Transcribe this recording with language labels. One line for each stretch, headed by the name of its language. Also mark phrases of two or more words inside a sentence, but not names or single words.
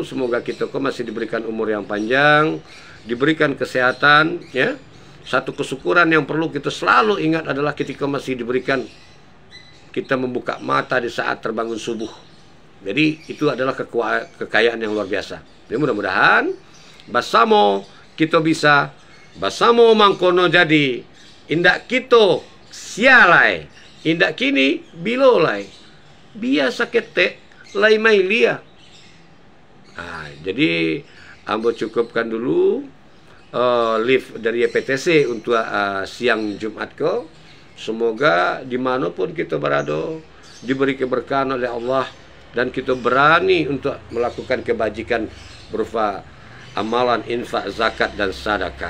Indonesian: Semoga kita kok masih diberikan umur yang panjang, diberikan kesehatan ya. Satu kesyukuran yang perlu kita selalu ingat adalah ketika masih diberikan kita membuka mata di saat terbangun subuh. Jadi itu adalah kekayaan yang luar biasa. Jadi mudah-mudahan basamo kita bisa,
Minangkabau: basamo mangkono jadi, indak kita sialai, indak kini bilolai, biasa ketek lai mailia.
Indonesian: Jadi ambo cukupkan dulu live dari YPTC untuk siang Jumat ko. Semoga dimanapun kita berada diberi keberkahan oleh Allah dan kita berani untuk melakukan kebajikan berupa amalan infak, zakat dan sedekah.